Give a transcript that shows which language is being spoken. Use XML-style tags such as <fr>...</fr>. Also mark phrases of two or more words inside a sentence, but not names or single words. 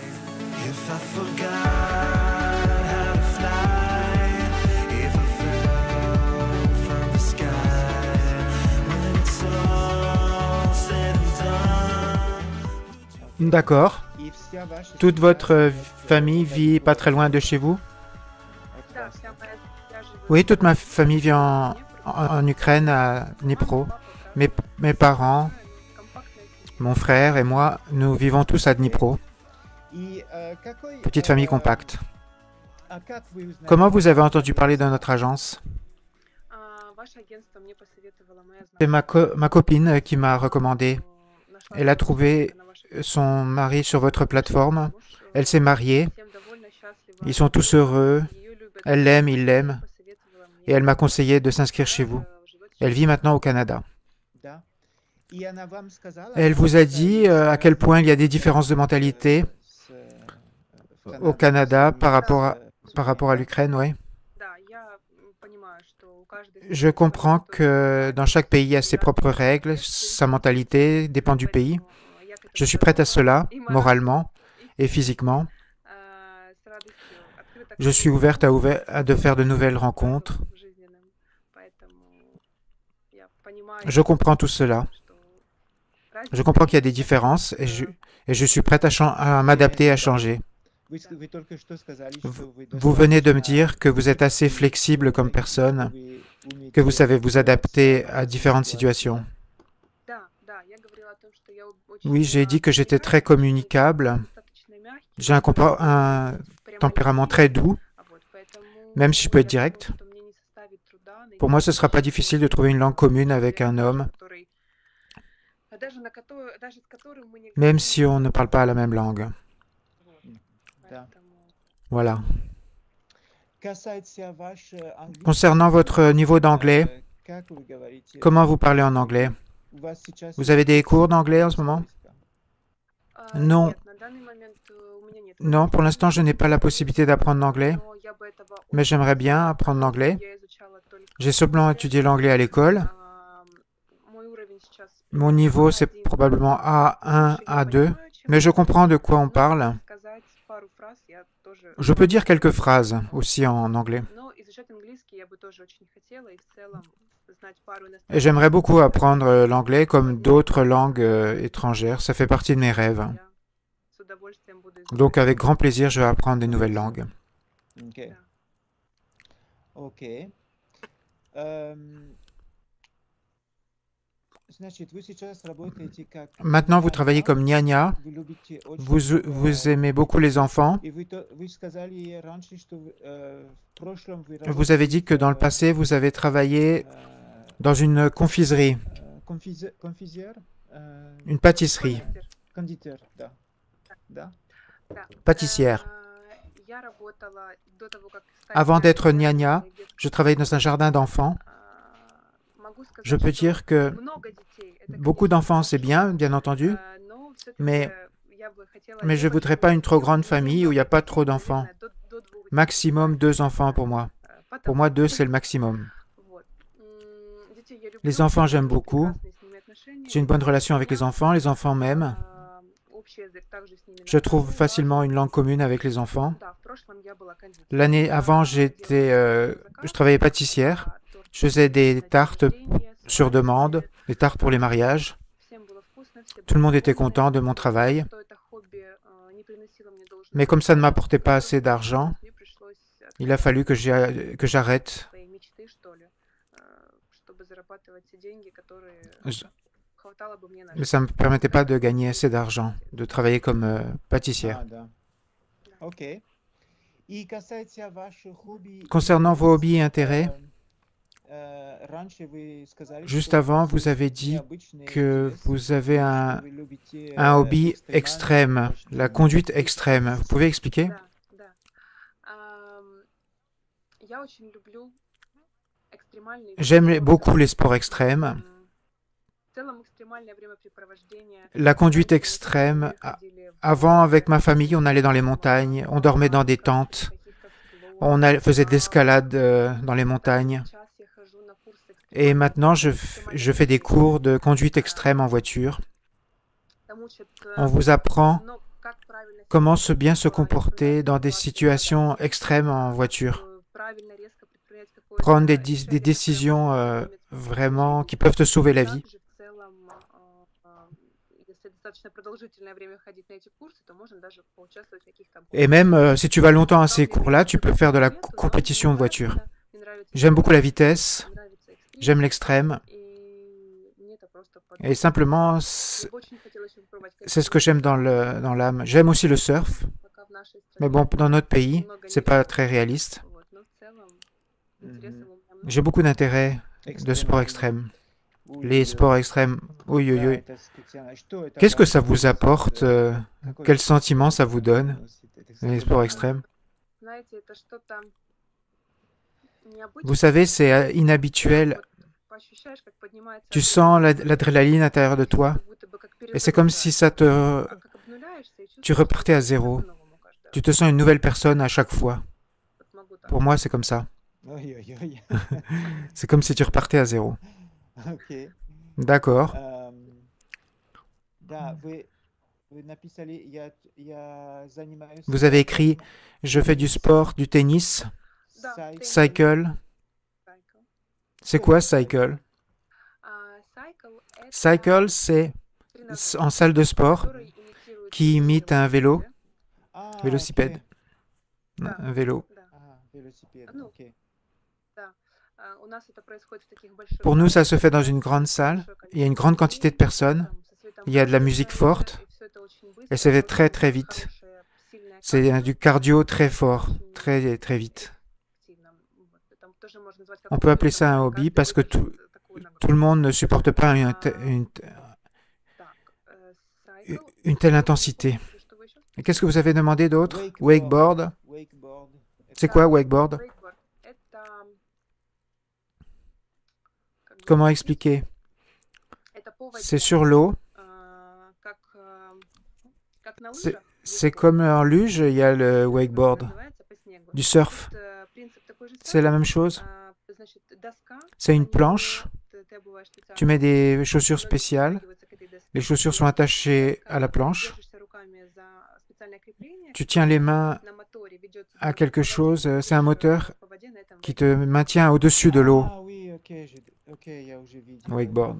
<fr>D'accord. Toute votre famille vit pas très loin de chez vous?</fr> <ru>Да, вся моя семья живет</ru> <fr>Oui, toute ma famille vit en Ukraine, à Dnipro. Mes parents,</fr> <ru>компактная семья.</ru> <fr>mon frère et moi, nous vivons tous à Dnipro. Petite famille compacte. Comment vous avez entendu parler de notre agence?</fr> <ru>Ваше агентство мне посоветовала моя</ru> <fr>C'est</fr> <ru>знакомая.</ru> <fr>ma copine qui m'a recommandé.</fr> <ru>Нашла</ru> <fr>Elle a trouvé</fr> <ru>на вашей</ru> <fr>son mari sur votre plateforme.</fr> <ru>муж,</ru> <fr>Elle s'est mariée.</fr> <ru>всем довольна, счастлива.</ru> <fr>Ils sont tous heureux.</fr> <ru>Её любят.</ru> <fr>Elle l'aime, il l'aime.</fr> <ru>Посоветовала мне.</ru> <fr>Et elle m'a conseillé de s'inscrire chez vous.</fr> <ru>Живет</ru> <fr>Elle vit maintenant au Canada. Elle Elle vous a dit à quel point il y a des différences de mentalité au Canada par rapport à l'Ukraine, oui.</fr> <ru>Да, я понимаю, что у каждой</ru> <fr>Je</fr> <ru>страны</ru> <fr>comprends</fr> <ru>своя</ru> <fr>que dans chaque pays, il y a ses propres règles, sa mentalité dépend du pays. Je suis prête à cela, moralement et physiquement.</fr> <ru>с радостью открыта к</ru> <fr>Je suis ouverte à de faire de nouvelles rencontres.</fr> <ru>жизненным. Поэтому я понимаю,</ru> <fr>Je comprends tout cela.</fr> <ru>что</ru> <fr>Je comprends qu'il y a des différences et je suis prête à m'adapter et à changer. Vous venez de me dire que vous êtes assez flexible comme personne, que vous savez vous adapter à différentes situations.</fr> <ru>Да, да, я говорила о том, что я очень</ru> <fr>Oui, j'ai dit que j'étais très communicable.</fr> <ru>достаточно мягкий,</ru> <fr>J'ai un</fr> <ru>прямо</ru> <fr>tempérament très doux.</fr> <ru>вот, поэтому</ru> <fr>Même si je peux être</fr> <ru>я думаю,</ru> <fr>direct.</fr> <ru>что мне не составит труда найти</ru> <fr>Pour moi, ce ne sera pas difficile de trouver une langue commune avec un homme,</fr> <ru>который, даже с которым мы не</ru> <fr>même</fr> <ru>говорим.</ru> <fr>si on ne parle pas la même langue.</fr> <ru>Поэтому</ru> <fr>Voilà. Concernant votre niveau d'anglais, comment vous parlez en anglais? Vous avez des cours d'anglais en ce moment? Non.</fr> <ru>нет, на данный момент у меня нет.</ru> <fr>Non, pour l'instant, je n'ai pas la possibilité d'apprendre l'anglais,</fr> <ru>Но я бы этого</ru> <fr>mais j'aimerais bien apprendre l'anglais.</fr> <ru>я изучала только</ru> <fr>J'ai seulement étudié l'anglais à l'école.</fr> <ru>мой уровень сейчас</ru> <fr>Mon niveau, c'est probablement A1, A2, mais je comprends de quoi on parle.</fr> <ru>сказать пару фраз я тоже.</ru> <fr>Je peux dire quelques phrases aussi en anglais.</fr> <ru>Но изучать английский я бы тоже очень хотела и в целом знать пару</ru> <fr>Et</fr> <ru>иностранных.</ru> <fr>j'aimerais beaucoup apprendre l'anglais comme d'autres langues étrangères. Ça fait partie de mes rêves.</fr> <ru>Я с удовольствием буду изучать.</ru> <fr>Donc, avec grand plaisir, je vais apprendre des nouvelles langues. Maintenant, vous travaillez comme gnagna. Vous aimez beaucoup les enfants. Vous avez dit que dans le passé, vous avez travaillé dans une confiserie, une pâtisserie, pâtissière.</fr> <ru>Я работала до того, как стать</ru> <fr>Avant d'être</fr> <ru>няней,</ru> <fr>gnagna, je travaillais dans un jardin d'enfants.</fr> <ru>могу сказать,</ru> <fr>Je peux</fr> <ru>что</ru> <fr>dire que</fr> <ru>много детей, это,</ru> <fr>beaucoup</fr> <ru>конечно,</ru> <fr>d'enfants, c'est bien, bien entendu,</fr> <ru>но всё-таки</ru> <fr>mais</fr> <ru>я бы хотела</ru> <fr>mais je ne voudrais pas une trop grande famille où il n'y a pas trop d'enfants.</fr> <ru>до двух</ru> <fr>Maximum 2 enfants pour moi. Pour moi, 2, c'est le maximum.</fr> <ru>Вот. Детей я люблю,</ru> <fr>Les enfants, j'aime beaucoup.</fr> <ru>прекрасные с ними отношения.</ru> <fr>J'ai une bonne relation avec les enfants m'aiment.</fr> <ru>Общий язык также с ними</ru> <fr>Je trouve</fr> <ru>находила.</ru> <fr>facilement une langue commune avec les enfants.</fr> <ru>Да, в прошлом я была кондитером.</ru> <fr>L'année avant, je travaillais pâtissière. Je faisais des tartes sur demande, des tartes pour les mariages.</fr> <ru>Всем было вкусно, все</ru> <fr>Tout le monde était</fr> <ru>были довольны.</ru> <fr>content de mon travail.</fr> <ru>Что это хобби не приносило мне должного</ru> <fr>Mais comme ça ne</fr> <ru>дохода,</ru> <fr>m'apportait pas assez d'argent,</fr> <ru>мне пришлось</ru> <fr>il a fallu que j'arrête.</fr> <ru>своей мечты, что ли, чтобы зарабатывать те деньги, которые</ru> <fr>Je-</fr> <ru>хватало бы мне на</ru> <fr>Mais</fr> <ru>жизнь.</ru> <fr>ça ne me permettait pas de gagner assez d'argent, de travailler comme pâtissière. Concernant vos hobbies et intérêts, Juste avant, vous avez dit que vous avez un hobby extrême, la conduite extrême. Vous pouvez expliquer?</fr> <ru>Да, да. Я очень люблю экстремальные виды</ru> <fr>J'aime</fr> <ru>спорта.</ru> <fr>beaucoup les sports extrêmes.</fr> <ru>В целом экстремальное времяпрепровождение.</ru> <fr>La conduite</fr> <ru>Раньше мы с</ru> <fr>extrême,</fr> <ru>семьей ходили в</ru> <fr>avant, avec ma</fr> <ru>горы,</ru> <fr>famille, on allait dans les montagnes, on dormait dans des tentes,</fr> <ru>каких-то</ru> <fr>faisait de</fr> <ru>склонов.</ru> <fr>l'escalade dans les montagnes.</fr> <ru>Сейчас я хожу на курсы</ru> <fr>Et</fr> <ru>экстремальной</ru> <fr>maintenant, je</fr> <ru>экстремальной</ru> <fr>fais des конduite. cours de conduite extrême en voiture.</fr> <ru>Там учат,</ru> <fr>On vous apprend</fr> <ru>ну, как правильно себя</ru> <fr>comment</fr> <ru>вести</ru> <fr>bien se</fr> <ru>в</ru> <fr>comporter dans des</fr> <ru>экстремальных</ru> <fr>situations</fr> <ru>ситуациях,</ru> <fr>extrêmes en voiture.</fr> <ru>правильно резко предпринять</ru> <fr>Prendre</fr> <ru>какое-то</ru> <fr>des</fr> <ru>решение, которое</ru> <fr>décisions</fr> <ru>может иметь</ru> <fr>vraiment</fr> <ru>значение.</ru> <fr>qui peuvent te sauver la</fr> <ru>И</ru> <fr>vie.</fr> <ru>также в целом, если достаточно продолжительное время ходить на эти курсы, то можно даже поучаствовать в каких-то</ru> <fr>Et</fr> <ru>гонках.</ru> <fr>même si tu vas longtemps à</fr> <ru>Но</ru> <fr>ces</fr> <ru>мне</ru> <fr>cours-là, tu</fr> <ru>нравится</ru> <fr>peux faire de la</fr> <ru>момент, но</ru> <fr>compétition</fr> <ru>мне</ru> <fr>de voiture.</fr> <ru>нравится, мне нравится</ru> <fr>J'aime beaucoup la</fr> <ru>скорость,</ru> <fr>vitesse,</fr> <ru>мне нравится экстрим,</ru> <fr>j'aime l'extrême,</fr> <ru>и мне это просто</ru> <fr>et</fr> <ru>подходит.</ru> <fr>simplement,</fr> <ru>Мне бы очень хотелось попробовать</ru> <fr>c'est ce que j'aime dans l'âme. J'aime aussi le surf,</fr> <ru>пока в нашей</ru> <fr>mais</fr> <ru>стране</ru> <fr>bon, dans notre pays,</fr> <ru>много</ru> <fr>c'est</fr> <ru>нет.</ru> <fr>pas très réaliste.</fr> <ru>Вот, но в целом Мгм. интересов у меня</ru> <fr>J'ai</fr> <ru>много.</ru> <fr>beaucoup d'intérêt de sports extrêmes. Les sports extrêmes, oui, oui, oui. Qu'est-ce que ça vous apporte? Quel sentiment ça vous donne, les sports extrêmes?</fr> <ru>Знаете, это что-то</ru> <fr>Vous</fr> <ru>необычное.</ru> <fr>savez, c'est inhabituel.</fr> <ru>Вот ощущаешь, как поднимается</ru> <fr>Tu sens</fr> <ru>адреналин,</ru> <fr>l'adrénaline à l'intérieur de toi,</fr> <ru>как будто бы как</ru> <fr>et c'est comme si ça</fr> <ru>перезагружаешь.</ru> <fr>te...</fr> <ru>А как обнуляешься и</ru> <fr>Tu</fr> <ru>чувствуешь</ru> <fr>repartais à</fr> <ru>себя</ru> <fr>zéro.</fr> <ru>по-новому каждый</ru> <fr>Tu</fr> <ru>раз.</ru> <fr>te sens une nouvelle personne à chaque fois.</fr> <ru>Вот могу так.</ru> <fr>Pour moi, c'est comme ça.</fr> <ru>Ой-ой-ой.</ru> <fr>C'est comme si tu repartais à zéro.</fr> <ru>Окей.</ru> <fr>D'accord.</fr> <ru>Да, вы написали, я занимаюсь</ru> <fr>Vous avez écrit, je fais du sport, du tennis,</fr> <ru>Да, теннис,</ru> <fr>cycle.</fr> <ru>сайкл.</ru> <fr>C'est quoi cycle?</fr> <ru>Сайкл — это</ru> <fr>Cycle, c'est</fr> <ru>тренажер,</ru> <fr>en salle de sport</fr> <ru>который имитирует</ru> <fr>qui imite un vélo,</fr> <ru>А,</ru> <fr>vélocipède,</fr> <ru>окей. Да,</ru> <fr>un vélo.</fr> <ru>да, Велосипед, Ну, окей. да. У нас это происходит в таких больших</ru> <fr>Pour nous, ça se fait dans</fr> <ru>залах,</ru> <fr>une grande salle.</fr> <ru>большое</ru> <fr>Il y a une</fr> <ru>количество</ru> <fr>grande quantité de</fr> <ru>людей,</ru> <fr>personnes.</fr> <ru>там со светом</ru> <fr>Il y a de la</fr> <ru>фонарика,</ru> <fr>musique forte.</fr> <ru>и всё это очень</ru> <fr>Et</fr> <ru>быстро,</ru> <fr>ça va</fr> <ru>очень</ru> <fr>très très vite.</fr> <ru>хорошее, сильное</ru> <fr>C'est</fr> <ru>кардио,</ru> <fr>du cardio très fort,</fr> <ru>очень</ru> <fr>très très vite.</fr> <ru>активно. Вот. Это тоже можно назвать как</ru> <fr>On peut</fr> <ru>хобби,</ru> <fr>appeler ça un</fr> <ru>потому что</ru> <fr>hobby</fr> <ru>каждый</ru> <fr>parce que</fr> <ru>выдержит такую</ru> <fr>tout le</fr> <ru>нагрузку.</ru> <fr>monde ne supporte pas</fr> <ru>Так,</ru> <fr>une</fr> <ru>сайкл.</ru> <fr>telle intensité.</fr> <ru>Что вы еще</ru> <fr>Et qu'est-ce que vous avez demandé d'autre? Wakeboard. Wakeboard. Wakeboard. C'est quoi wakeboard? Wakeboard.</fr> <ru>Это как бы</ru> <fr>Comment expliquer?</fr> <ru>это по</ru> <fr>C'est</fr> <ru>воде,</ru> <fr>sur l'eau.</fr> <ru>как на</ru> <fr>C'est</fr> <ru>лыжах</ru> <fr>c'est</fr> <ru>есть</ru> <fr>comme</fr> <ru>горки.</ru> <fr>en luge, il y a le</fr> <ru>Как</ru> <fr>wakeboard.</fr> <ru>называется по снегу.</ru> <fr>Du surf.</fr> <ru>Тут принцип такой же</ru> <fr>C'est la</fr> <ru>самый.</ru> <fr>même chose.</fr> <ru>Значит, доска,</ru> <fr>C'est</fr> <ru>на</ru> <fr>une</fr> <ru>нее</ru> <fr>planche.</fr> <ru>ты обуваешь</ru> <fr>Tu</fr> <ru>специальные</ru> <fr>mets des</fr> <ru>ноги,</ru> <fr>chaussures</fr> <ru>ноги</ru> <fr>spéciales.</fr> <ru>пристегиваются к этой доске,</ru> <fr>Les chaussures sont</fr> <ru>и</ru> <fr>attachées à la</fr> <ru>доска,</ru> <fr>planche.</fr> <ru>держишься руками за специальное крепление,</ru> <fr>Tu tiens les mains</fr> <ru>на моторе ведет тебя</ru> <fr>à</fr> <ru>по</ru> <fr>quelque</fr> <ru>воде,</ru> <fr>chose.</fr> <ru>и</ru> <fr>C'est un</fr> <ru>идешь</ru> <fr>moteur</fr> <ru>по воде на этом</ru> <fr>qui te</fr> <ru>вейкборде.</ru> <fr>maintient au-dessus de l'eau. А, oui,</fr> <ru>окей, окей, я уже видел.</ru> <fr>Wakeboard.</fr>